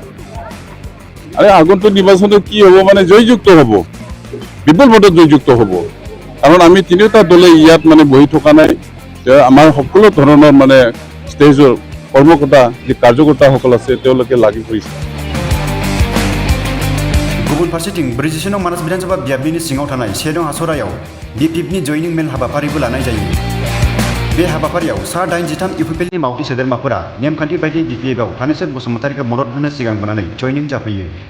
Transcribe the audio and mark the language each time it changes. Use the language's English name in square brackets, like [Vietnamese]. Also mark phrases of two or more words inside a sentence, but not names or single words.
[Assamese] আৰে আগন্তুক নিৰ্বাচনত কি হ'ব মানে জয়যুক্ত হ'ব, বিপুল ভোটত জয়যুক্ত হ'ব। কাৰণ আমি তিনিওটা দলে ইয়াত মানে বহি থকা নাই, আমাৰ সকলো ধৰণৰ মানে ষ্টেজৰ কৰ্মকৰ্তা যি কাৰ্যকৰ্তাসকল আছে তেওঁলোকে লাগি পৰিছে। [Bodo] गुबुन फारसेथिं 47 नं मानास विधानसभा बियाबनि सिङाव थानाय 1 नं हासरायाव BPFनि जयनिं मेल हाबाफारिबो लानाय जायो। बे हाबाफारियाव सा 83 UPLनि मावथि सोद्रोमाफोरा नेमखान्थि बायदि BPFआव थानेश्वर बसुमतारीखौ मदद होनो सिगां बुंनानै जयनिं जाफैयो।